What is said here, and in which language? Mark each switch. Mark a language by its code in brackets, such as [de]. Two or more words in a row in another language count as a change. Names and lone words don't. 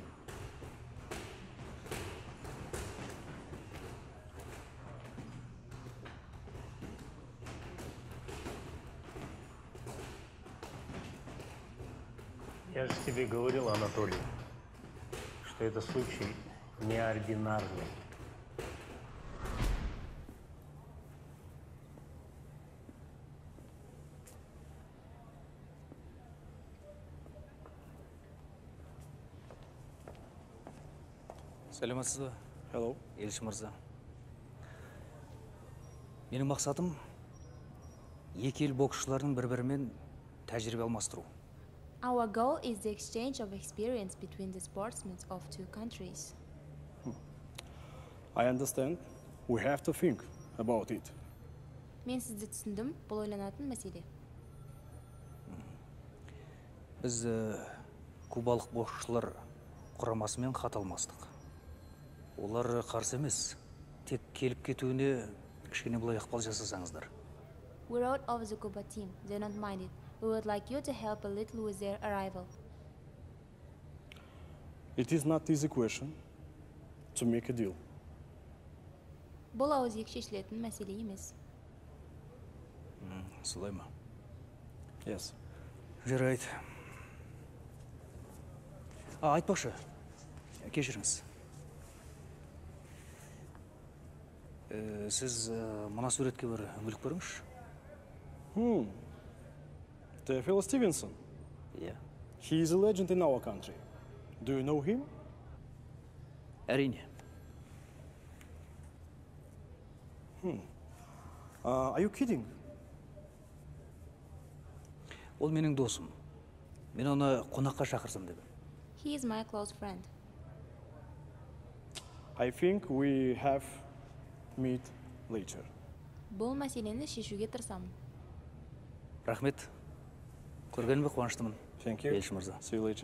[ru] Я же тебе говорил, Анатолий, что это случай неординарный. [kk] Сәлеметсіз бе? Hello. Елші мырза. Менің мақсатым екі ел боксшыларының бір-бірімен тәжірибе алмастыру. [en] Our goal is the exchange of experience between the sportsmen of two countries. I understand. We have to think about it. [kk] Мен сізді түсіндім, бұл ойланатын мәселе. Біз кубалық боксшылар құрамасымен хат алмастық. Олар қарсы емес, тек келіп кетуіне кішкене былай ықпал жасасаңыздар. [en] We wrote of the Cuba team. They don't mind it. We would like you to help a little with their arrival. It is not easy question to make a deal. [kk] Бұл ауызек шешілетін мәселе емес. Солай ма? [en] Yes. [kk] Жарайды. Айтпақшы, кешіріңіз. Сіз мына суретке бір үңіліп көріңізші. Теофил Стивенсон? [en] Yeah. He is a legend in our country. Do you know him? [kk] Әрине. [en] Are you kidding? [kk] Ол менің досым. Мен оны қонаққа шақырсам деп. [en] He is my close friend. I think we have meet later. [kk] Бұл мәселені шешуге тырысамын. Рахмет. Көргеніме қуаныштымын. [en] Thank you. [kk] Елші мырза. [en] See you later.